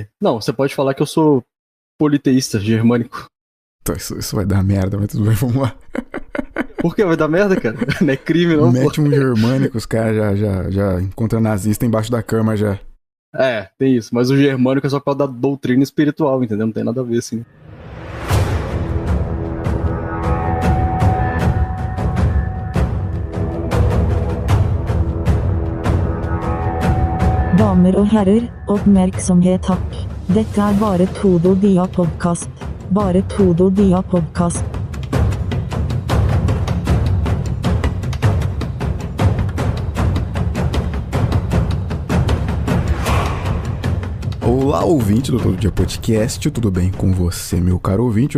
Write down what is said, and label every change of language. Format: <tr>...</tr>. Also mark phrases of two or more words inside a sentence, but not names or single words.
<pt>Não, você pode falar que eu sou politeísta, germânico. Então, isso vai dar merda, mas tudo bem, vamos lá. Por que vai dar merda, cara? Não é crime, não, pô. Mete um germânico, os caras já encontram nazista embaixo da cama já. É, tem isso. Mas o germânico é só por causa da doutrina espiritual, entendeu? Não tem nada a ver, assim.</pt> <no>Damer og herrer, oppmerksomhet takk. Dette er bare Todo Dia podcast. Bare Todo Dia podcast.</no> <pt>Olá, ouvinte do Todo Dia Podcast, tudo bem com você, meu caro ouvinte?</pt>